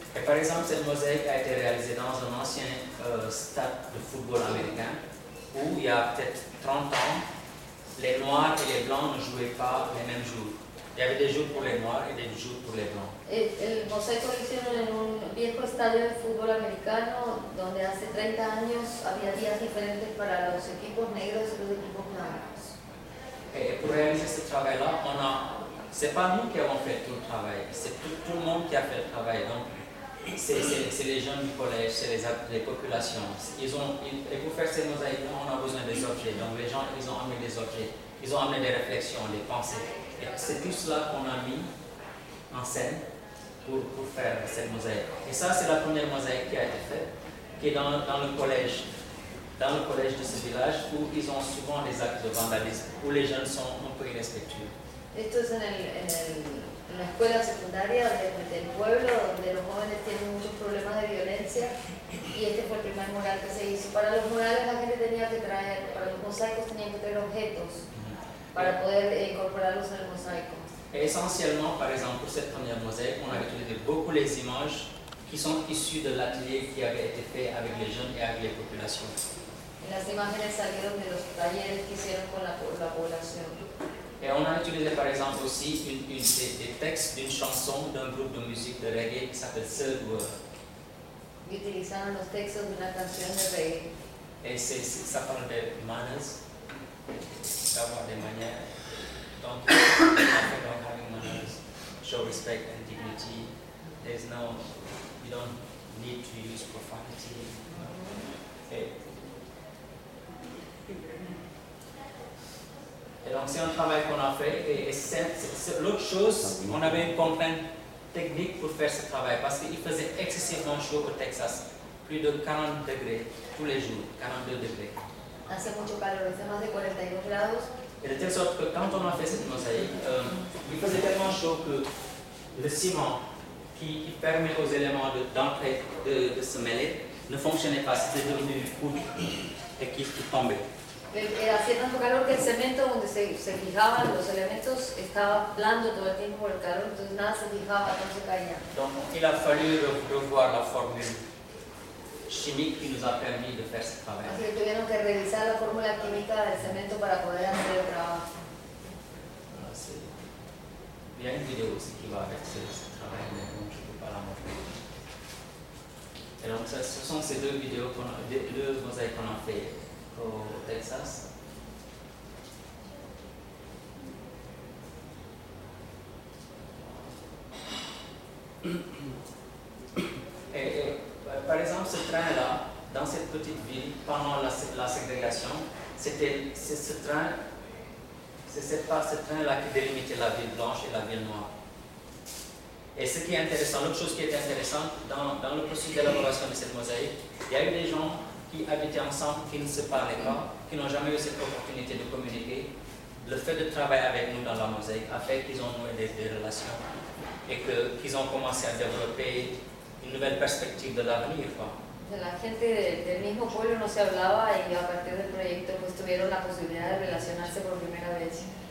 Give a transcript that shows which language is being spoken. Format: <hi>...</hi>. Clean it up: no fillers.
<fr>Et par exemple, cette mosaïque a été réalisée dans un ancien stade de football américain où il y a peut-être 30 ans, les noirs et les blancs ne jouaient pas les mêmes jours. Il y avait des jours pour les noirs et des jours pour les blancs.</fr> <es>El mosaico lo hicieron en un viejo estadio de fútbol americano donde hace 30 años había días diferentes para los equipos negros y los equipos blancos.</es> <fr>Et pour réaliser ce travail-là, c'est pas nous qui avons fait tout le travail, c'est tout le monde qui a fait le travail. Donc, c'est les jeunes du collège, c'est les populations. Et pour faire ces mosaïques, on a besoin des objets. Donc, les gens, ils ont amené des objets, ils ont amené des réflexions, des pensées. C'est tout cela qu'on a mis en scène pour faire cette mosaïque. Et ça, c'est la première mosaïque qui a été faite, qui est dans le collège de ce village où ils ont souvent des actes de vandalisme, où les jeunes sont un peu irrespectueux.</fr> <es>Esto es en la escuela secundaria del pueblo donde los jóvenes tienen muchos problemas de violencia y este fue el primer mural que se hizo. Para los murales la gente tenía que traer, para los mosaicos tenían que traer objetos. Para poder incorporarlos en el mosaico.</es> <fr>Essentiellement, par exemple, pour cette première mosaïque, on a utilisé beaucoup les images qui sont issues de l'atelier qui avait été fait avec les jeunes et avec les populations.</fr> <es>Y las imágenes salieron de los talleres que hicieron con la población.</es> <fr>Et on a utilisé, par exemple, aussi des textes d'une chanson d'un groupe de musique de reggae qui s'appelle Seul Goua.</fr> <es>Y utilizaron los textos de una canción de reggae.</es> <fr>Et c'est, ça parle de manners. D'avoir des manières, donc</fr> <en>don't have manners, show respect and dignity. There's no, you don't need to use profanity. Et</en> <fr>c'est un travail qu'on a fait. Et c'est l'autre chose, on avait une contrainte technique pour faire ce travail parce qu'il faisait excessivement chaud au Texas. Plus de 40 degrés tous les jours, 42 degrés.</fr> <es>Hace mucho calor, hace más de 42 grados.</es> <fr>Et de telle sorte que quand on a fait cette mosaïque, il faisait tellement chaud que le ciment qui permet aux éléments d'entrer, de se mêler, ne fonctionnait pas, c'était devenu une poudre et qui tombait.</fr> <es>Et hacía tanto calor que el cemento donde se fijaban los elementos estaba blando todo el tiempo por el calor, entonces nada se fijaba, no se caía.</es> <fr>Donc il a fallu revoir la formule chimique qui nous a permis de faire ce travail.</fr> <es>Así que tuvieron que revisar la fórmula química del cemento para poder hacer el trabajo.</es> <fr>Il y a une vidéo aussi qui va avec ce travail, mais bon, je ne peux pas la montrer. Et donc ce sont ces deux vidéos, deux mosaïques qu'on a fait au Texas. Et par exemple, ce train-là, dans cette petite ville, pendant la ségrégation, c'est ce train-là qui délimitait la ville blanche et la ville noire. Et ce qui est intéressant, l'autre chose qui est intéressante, dans le processus d'élaboration de cette mosaïque, il y a eu des gens qui habitaient ensemble, qui ne se parlaient pas, qui n'ont jamais eu cette opportunité de communiquer. Le fait de travailler avec nous dans la mosaïque a fait qu'ils ont noué des relations et qu'ils ont commencé à développer une nouvelle perspective de l'avenir.</fr> <es>La gente del mismo pueblo no se hablaba y a partir del proyecto pues tuvieron la posibilidad de relacionarse por primera vez.</es>